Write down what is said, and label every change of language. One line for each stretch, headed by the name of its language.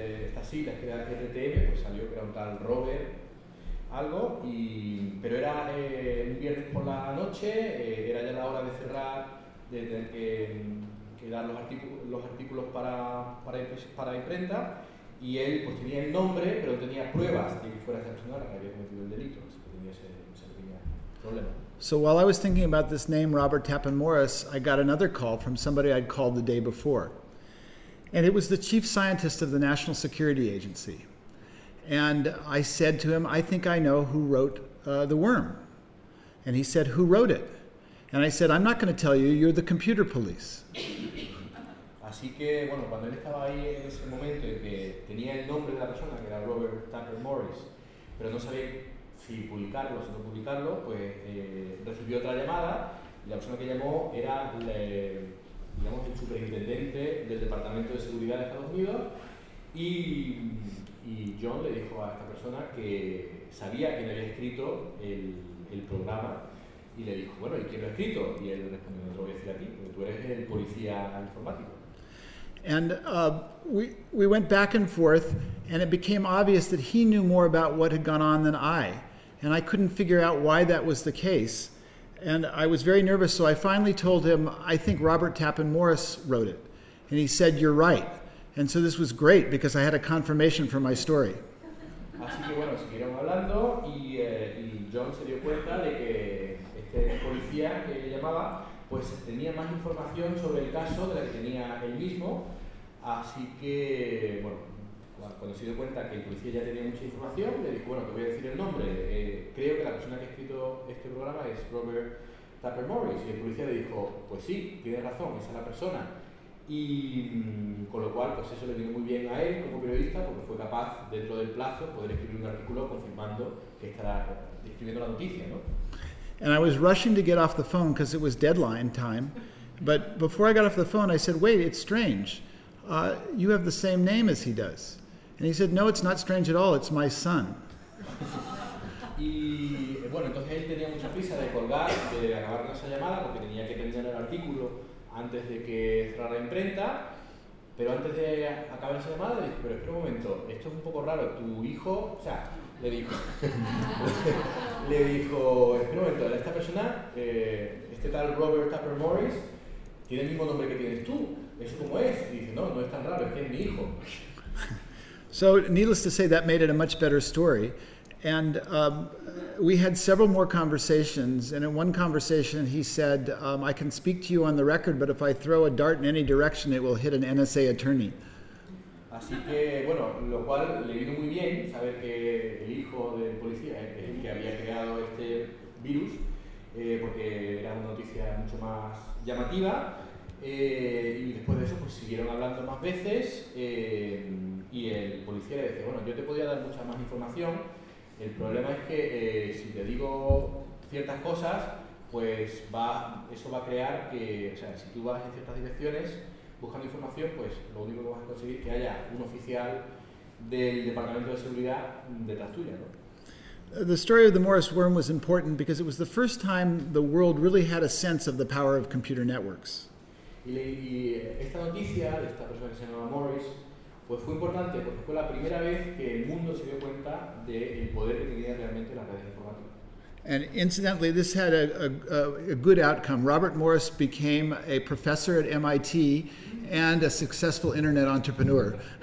Spanish: Esta cita que era RTM, pues salió que era un tal Robert algo, pero era un viernes por la noche, era ya la hora de cerrar, de tener que dar los artículos para imprenta, y él pues tenía el nombre, pero tenía pruebas de que fuera esa persona la que había cometido el delito, así que tenía ese pequeño problema.
English: So while I was thinking about this name, Robert Tappan Morris, I got another call from somebody I'd called the day before. And it was the chief scientist of the National Security Agency. And I said to him, I think I know who wrote The Worm. And he said, who wrote it? And I said, I'm not going to tell you, you're the computer police.
Spanish: Así que, bueno, cuando él estaba ahí en ese momento y que tenía el nombre de la persona, que era Robert Tappan Morris, pero no sabía si publicarlo o si no publicarlo, pues recibió otra llamada, y la persona que llamó era digamos, el superintendente del Departamento de Seguridad de Estados Unidos, y John le dijo a esta persona que sabía quién había escrito el programa, y le dijo, bueno, ¿y quién lo ha escrito? Y él respondió, no te lo voy a decir a ti, porque tú eres el policía informático.
English: And we went back and forth, and it became obvious that he knew more about what had gone on than I. And I couldn't figure out why that was the case. And I was very nervous, so I finally told him, I think Robert Tappan Morris wrote it. And he said, you're right. And so this was great, because I had a confirmation for my story.
Spanish: Así que bueno, siguieron hablando, y John se dio cuenta de que este policía que le llamaba, pues tenía más información sobre el caso de la que tenía él mismo. Así que, bueno, cuando se dio cuenta que el policía ya tenía mucha información, le dijo, bueno, te voy a decir el nombre. Creo que la persona que ha escrito este programa es Robert Tappan Morris. Y el policía le dijo, pues sí, tiene razón, esa es la persona. Y con lo cual, pues eso le vino muy bien a él como periodista, porque fue capaz, dentro del plazo, poder escribir un artículo confirmando que estará escribiendo la noticia, ¿no?
English: And I was rushing to get off the phone because it was deadline time. But before I got off the phone, I said, wait, it's strange. You have the same name as he does. And he said, no, it's not strange at all, it's my son.
Spanish: Y bueno, entonces él tenía mucha prisa de colgar, de acabar con esa llamada, porque tenía que terminar el artículo antes de que cerrara la imprenta. Pero antes de acabar esa llamada, le dijo, pero espera un momento, esto es un poco raro, tu hijo, o sea, le dijo, espera un momento, esta persona, este tal Robert Tappan Morris, tiene el mismo nombre que tienes tú. ¿Eso cómo es? Y dice, no, no es tan raro, es que es mi hijo.
English: So, needless to say, that made it a much better story. And we had several more conversations, and in one conversation he said, I can speak to you on the record, but if I throw a dart in any direction, it will hit an NSA attorney.
Spanish: Así que, bueno, lo cual le vino muy bien saber que el hijo del policía es el que había creado este virus, porque era una noticia mucho más llamativa. Y después de eso, pues siguieron hablando más veces, y el policía le dice, bueno, yo te podría dar mucha más información, el problema es que si te digo ciertas cosas, pues eso va a crear que, o sea, si tú vas en ciertas direcciones buscando información, pues lo único que vas a conseguir es que haya un oficial del Departamento de Seguridad detrás tuya, ¿no?
English: The story of the Morris worm was important because it was the first time the world really had a sense of the power of computer networks.
Spanish: Y esta noticia de esta persona que se llamaba Morris, pues fue importante porque fue la primera vez que el mundo se dio cuenta del poder que tenía realmente la red informática.
English: And incidentally, this had a good outcome. Robert Morris became a professor at MIT and a successful internet entrepreneur.